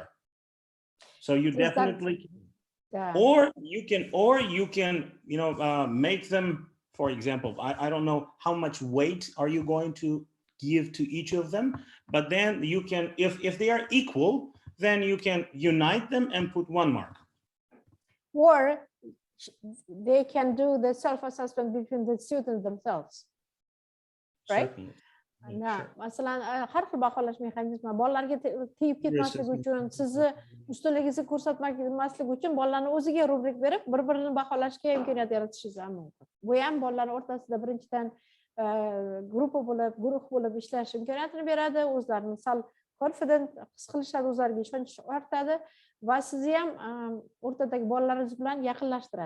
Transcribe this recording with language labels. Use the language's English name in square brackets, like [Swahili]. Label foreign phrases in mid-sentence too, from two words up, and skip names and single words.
[English] So you definitely, or you can, you know, make them, for example, I don't know how much weight are you going to give to each of them, but then you can, if they are equal, then you can unite them and put 1 mark. Or they can do the self-assessment between the students themselves, right? Certainly. [Uzbek] Masalan, har xil baholash mexanizmi bolalarga tegib ketmasligi uchun, sizni ustunligingizni ko'rsatmasligi uchun bolalarning o'ziga rubrik berib, bir-birini baholashga imkoniyat yaratishingiz mumkin. Bu ham bolalar o'rtasida birinchidan guruh bo'lib ishlash imkoniyatini beradi, o'zlarini sal confident his qilishadi, o'zlariga ishonch ortadi va sizni ham o'rtadagi bolalaringiz bilan yaqinlashtiradi.